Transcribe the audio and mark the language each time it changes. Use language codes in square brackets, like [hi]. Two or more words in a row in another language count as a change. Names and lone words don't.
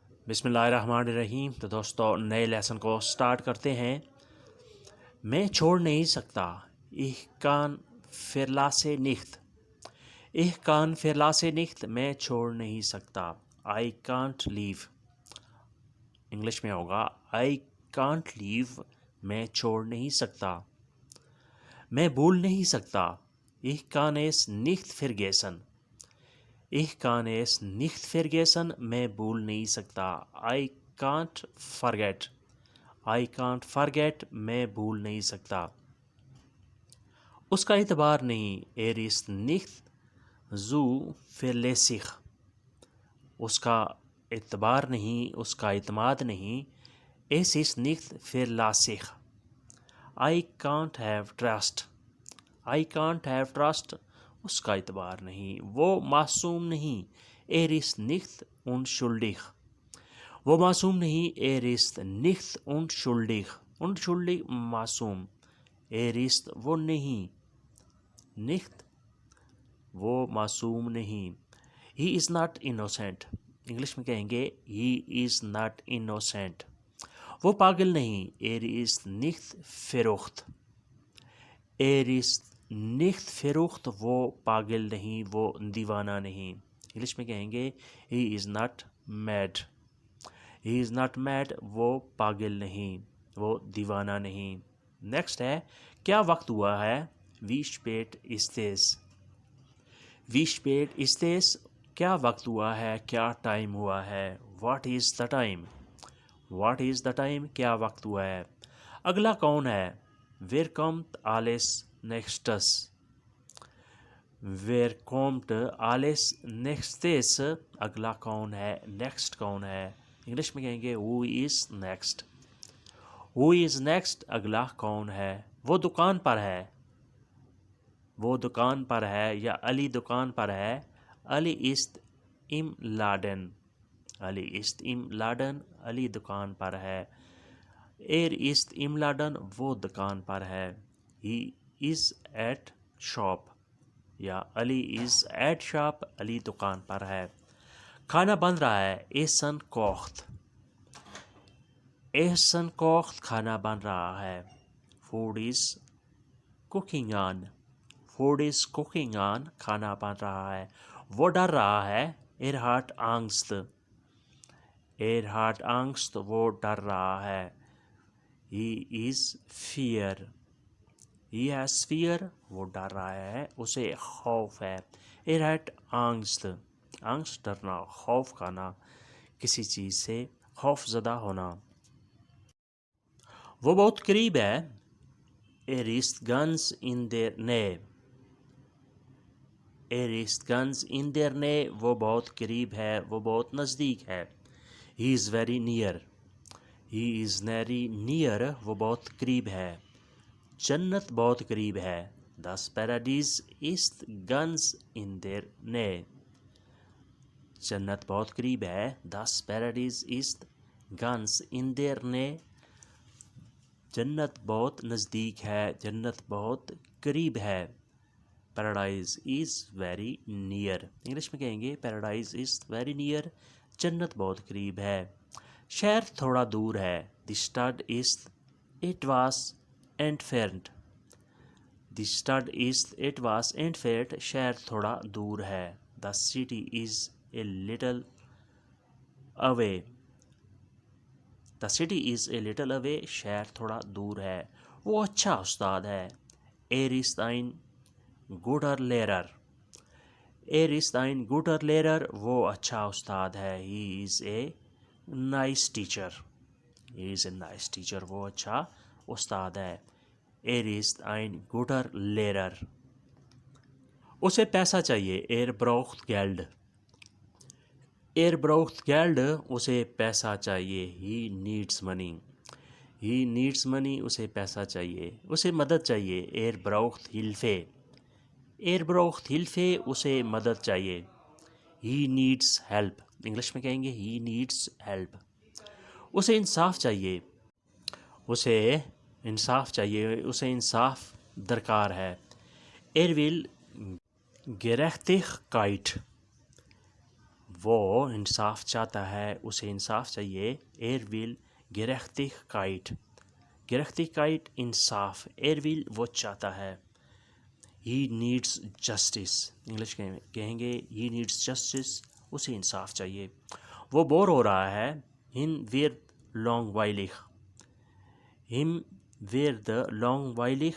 [ur] بسم اللہ الرحمن الرحیم۔ تو دوستو نئے لیسن کو سٹارٹ کرتے ہیں۔ میں چھوڑ نہیں سکتا، [de] ich kann verlasse nicht، ich kann verlasse nicht، [ur] میں چھوڑ نہیں سکتا، [en] I can't leave۔ [ur] انگلش میں ہوگا [en] I can't leave، [ur] میں چھوڑ نہیں سکتا۔ میں بھول نہیں سکتا، [de] ich kann es nicht vergessen، ich kann es nicht vergessen، [ur] میں بھول نہیں سکتا، [en] I can't forget، I can't forget، [ur] میں بھول نہیں سکتا۔ اس کا اعتبار نہیں، [de] er ist nicht zuverlässig، [ur] اس کا اعتبار نہیں، اس کا اعتماد نہیں، [de] es ist nicht verlässlich، [en] I can't have trust، I can't have trust، [ur] اس کا اعتبار نہیں، وہ معصوم نہیں، [de] er ist nicht unschuldig، [ur] وہ معصوم نہیں، [de] er ist nicht unschuldig، unschuldig معصوم، er ist [ur] وہ نہیں، [de] nicht [ur] وہ معصوم نہیں، [en] he is not innocent، [ur] انگلش میں کہیں گے [en] he is not innocent، [ur] وہ پاگل نہیں، [de] er ist nicht verrückt، er ist nicht verrückt، [ur] وہ پاگل نہیں، وہ دیوانہ نہیں، انگلش میں کہیں گے [en] he is not mad، he is not mad، [ur] وہ پاگل نہیں، وہ دیوانہ نہیں۔ نیکسٹ ہے کیا وقت ہوا ہے، [de] wie spät ist es، wie spät ist es، [ur] کیا وقت ہوا ہے، کیا ٹائم ہوا ہے، [en] what is the time، what is the time، [ur] کیا وقت ہوا ہے۔ اگلا کون ہے، [de] wer kommt alles nächstes، wer kommt alles nächstes، [ur] اگلا کون ہے، نیکسٹ کون ہے، انگلش میں کہیں گے [en] who is next، who is next، [ur] اگلا کون ہے، وہ دکان پر ہے، وہ دکان پر ہے، یا علی دکان پر ہے، علی [de] ist im Laden، [ur] علی [de] ist im Laden، [ur] علی دکان پر ہے، [de] er ist im Laden، [ur] وہ دکان پر ہے، [en] he is at shop، یا علی is at shop، [ur] علی دکان پر ہے۔ کھانا بن رہا ہے، [de] essen kocht، essen kocht، [ur] کھانا بن رہا ہے، [en] food is cooking on، food is cooking on، [ur] کھانا بن رہا ہے۔ وہ ڈر رہا ہے، [de] er hat Angst، er hat Angst، [ur] وہ ڈر رہا ہے، [en] he is fear، he has fear، [ur] وہ ڈر رہا ہے، اسے خوف ہے، [de] er hat Angst، Angst [ur] ڈرنا، خوف کھانا، کسی چیز سے خوف زدہ ہونا۔ وہ بہت قریب ہے، [de] er ist ganz in der Nähe، er ist ganz in der Nähe، [ur] وہ بہت قریب ہے، وہ بہت نزدیک ہے، [en] he is very near، he is very near، [ur] وہ بہت قریب ہے، جنت بہت قریب ہے، [de] das Paradies ist ganz in der Nähe، [ur] جنت بہت قریب ہے، [de] das Paradies ist ganz in der Nähe، [ur] جنت بہت نزدیک ہے، جنت بہت قریب ہے، [en] paradise is very near, [ur] انگلش میں کہیں گے [en] paradise is very near, [ur] جنت بہت قریب ہے۔ شہر تھوڑا دور ہے، [de] die Stadt ist etwas entfernt، die Stadt ist etwas entfernt، [ur] شہر تھوڑا دور ہے، [en] the city is a little away, the city is a little away, [ur] شہر تھوڑا دور ہے۔ وہ اچھا استاد ہے، [de] er ist ein guter Lehrer، er ist ein guter Lehrer، [ur] وہ اچھا استاد ہے، [en] he is a nice teacher، he is a nice teacher، [ur] وہ اچھا استاد ہے، [de] er ist ein guter Lehrer۔ [ur] اسے پیسہ چاہیے، [de] er braucht Geld، er braucht Geld، [ur] اسے پیسہ چاہیے، [en] he needs money، he needs money، [ur] اسے پیسہ چاہیے، اسے مدد چاہیے، [de] er braucht Hilfe، er braucht Hilfe، [ur] اسے مدد چاہیے، [en] he needs help، [ur] انگلش میں کہیں گے [en] he needs help۔ [ur] اسے انصاف چاہیے، اسے انصاف چاہیے، اسے انصاف درکار ہے، [de] er will Gerechtigkeit، [ur] وہ انصاف چاہتا ہے، اسے انصاف چاہیے. [de] will Gerechtigkeit. Gerechtigkeit انصاف. [ur] will وہ چاہتا ہے. [en] He needs justice. [ur] انگلش کہیں گے [en] he needs justice. [ur] اسے انصاف چاہیے. وہ بور ہو رہا ہے. [de] him wird langweilig. him wird langweilig.